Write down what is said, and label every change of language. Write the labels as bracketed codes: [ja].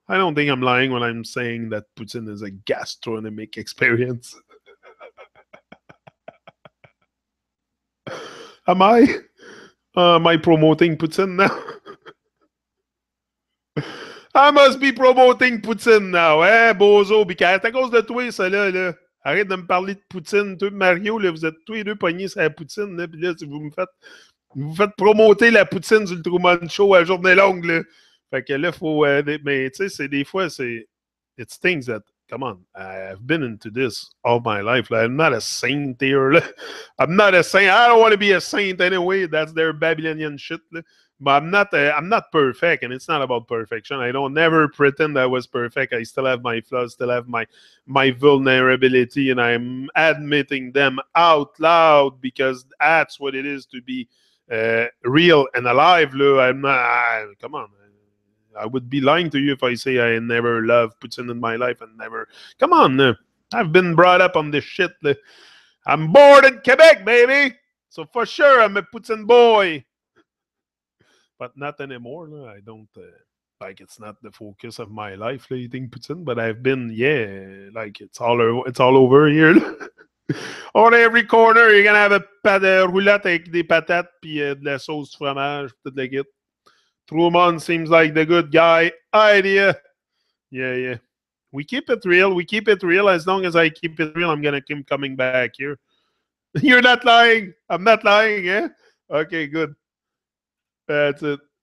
[en] I don't think I'm lying when I'm saying that poutine is a gastronomic experience. Am I? Am I promoting poutine now? I must be promoting poutine now, hein, Bozo? [fr] C'est à cause de toi, ça, là. Arrête de me parler de poutine. Toi, Mario, là, vous êtes tous les deux pognés sur la poutine, là, puis là, vous faites promoter la poutine sur le Tru-Mon Show à journée longue, là. Fait que là, faut... mais, tu sais, c'est des fois, c'est... [en] It's things that... Come on, I've been into this all my life. Like, I'm not a saint here. Like, I'm not a saint. I don't want to be a saint anyway. That's their Babylonian shit. Like. But I'm not perfect, and it's not about perfection. I don't never pretend I was perfect. I still have my flaws, still have my vulnerability, and I'm admitting them out loud because that's what it is to be real and alive. Lou. I'm not. Come on. I would be lying to you if I say I never loved poutine in my life and never. Come on, I've been brought up on this shit. I'm born in Quebec, baby. So for sure, I'm a poutine boy. But not anymore. I don't like. It's not the focus of my life, eating poutine. But I've been, like it's all over here. On every corner, you're gonna have a [fr] roulotte avec des patates puis de la sauce fromage, toute la guide. [en] Tru-Mon seems like the good guy idea. Yeah. We keep it real. We keep it real. As long as I keep it real, I'm going to keep coming back here. You're not lying. I'm not lying, eh? Okay, good. That's it.